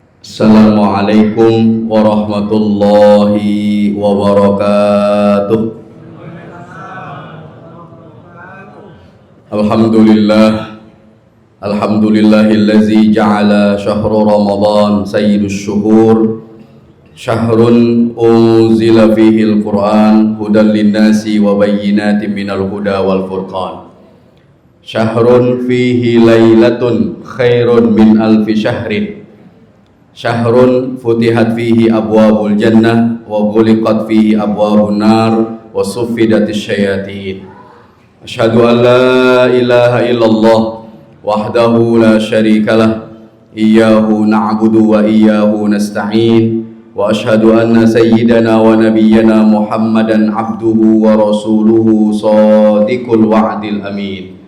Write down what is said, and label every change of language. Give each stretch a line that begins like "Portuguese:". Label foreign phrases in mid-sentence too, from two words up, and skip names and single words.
Arabic: السلام عليكم ورحمة الله وبركاته. الحمد لله الذي جعل شهر رمضان سيد الشهور، شهر أنزل فيه القرآن هدى للناس وبينات من الهدى والفرقان, شهر فيه ليلة خير من ألف شهر، شهر فتحت فيه أبواب الجنة وغلقت فيه أبواب النار وصفدت الشياطين. أشهد أن لا إله إلا الله وحده لا شريك له، إياه نعبد وإياه نستعين، وأشهد أن سيدنا ونبينا محمدا عبده ورسوله صادق الوعد الأمين.